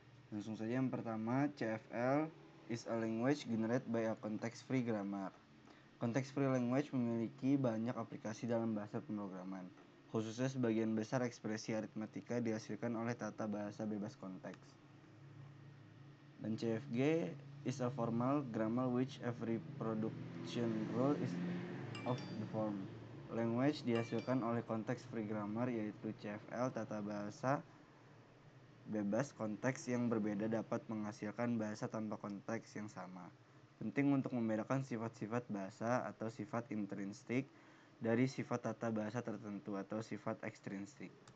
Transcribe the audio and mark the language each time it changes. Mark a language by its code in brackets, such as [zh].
[id] Langsung saja, yang pertama, [en] CFL is a language generated by a context free grammar. [id] Konteks free language memiliki banyak aplikasi dalam bahasa pemrograman. Khususnya sebagian besar ekspresi aritmatika dihasilkan oleh tata bahasa bebas konteks. [en] Dan CFG is a formal grammar which every production rule is of the form. [id] Language dihasilkan oleh konteks free grammar, yaitu CFL, tata bahasa bebas konteks yang berbeda dapat menghasilkan bahasa tanpa konteks yang sama. Penting untuk membedakan sifat-sifat bahasa atau sifat intrinsik dari sifat tata bahasa tertentu atau sifat ekstrinsik.